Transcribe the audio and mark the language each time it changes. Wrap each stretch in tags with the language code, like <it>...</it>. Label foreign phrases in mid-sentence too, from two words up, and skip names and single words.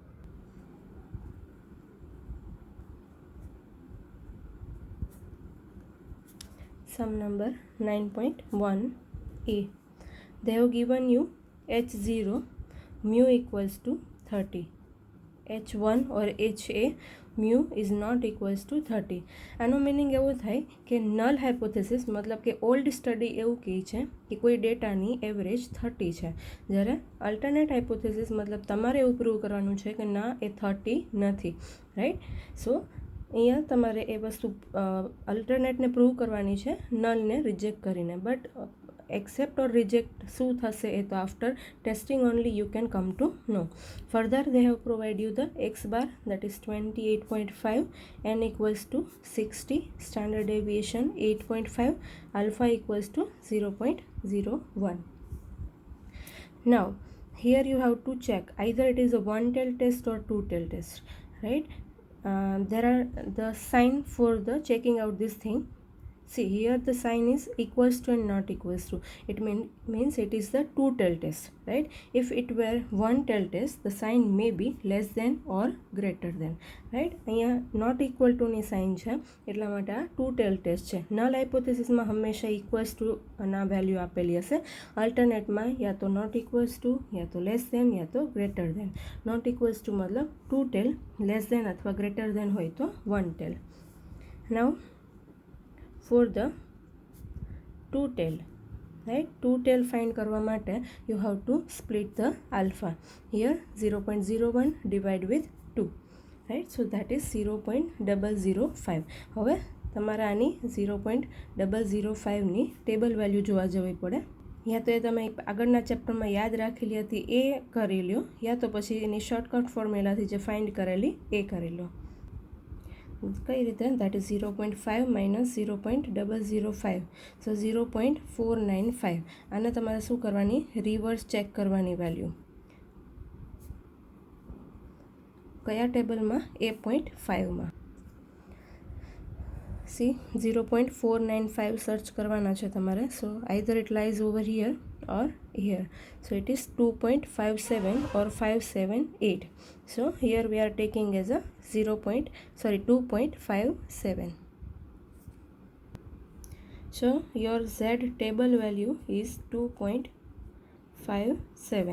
<en>Sum number 9.1a. They have given you H0 mu equals to 30. H1 or HA mu is not equals to 30.</en> <gu>આનો મિનિંગ એવું થાય કે</gu> <en>null hypothesis</en> <gu>મતલબ કે</gu> <en>old study</en> <gu>એવું કહે છે કે કોઈ ડેટાની એવરેજ 30 છે, જ્યારે</gu> <en>alternate hypothesis</en> <gu>મતલબ તમારે એવું પ્રૂવ કરવાનું છે કે ના એ 30 નથી.</gu> <en>Right, so</en> <gu>અહીંયા તમારે એ વસ્તુ અલ્ટરનેટને પ્રૂવ કરવાની છે નલને રિજેક્ટ કરીને.</gu> <en>બટ accept or reject</en> <gu>શું થશે એ તો</gu> <en>after testing only you can come to know. Further they have provided you the x bar, that is 28.5, n equals to 60, standard deviation 8.5, alpha equals to 0.01. Now here you have to check either it is a one tail test or two tail test. Right, there are the sign for the checking out this thing. See, here the sign is equals to and not equals to. It means it is the two tail test. Right, if it were one tail test, the sign may be less than or greater than.</en> <gu>Right, અહીંયા</gu> <en>not equal to</en> <gu>ની sign છે, એટલા માટે આ</gu> <en>two tail test</en> <gu>છે. નલ હાઇપોથેસિસમાં હંમેશા</gu> <en>equals to</en> <gu>ના વેલ્યુ આપેલી હશે. અલ્ટરનેટમાં યા તો</gu> <en>not equals to,</en> <gu>યા તો</gu> <en>less than,</en> <gu>યા તો</gu> <en>greater than. not equals to મતલબ two tail, less than અથવા greater than</en> <gu>હોય તો</gu> <en>one tail. Now for the two tail, right, two tail find</en> <gu>કરવા માટે</gu> <en>you have to split the alpha. Here 0.01 divide with 2, right, so that is 0.005.</en> <gu>હવે તમારે આની 0.005 ની</gu> <en>table value</en> <gu>જોવા જવી પડે. યા તો એ તમે આગળના ચેપ્ટરમાં યાદ રાખેલી હતી એ કરી લ્યો, યા તો પછી એની</gu> <en>shortcut formulaથી</en> <gu>જે ફાઇન્ડ કરેલી એ કરી લો. કઈ રીતે?</gu> <en>that is 0.5 minus 0.005, so 0.495.</en> <gu>આને તમારે શું કરવાની?</gu> <en>reverse check</en> <gu>કરવાની વેલ્યુ. કયા ટેબલમાં? A.5માં. See, 0.495 સર્ચ કરવાના છે તમારે.</gu> <en>so either it lies over here or here, so it is 2.57 or 578. so here we are taking as a 2.57. so your Z table value is 2.57.</en>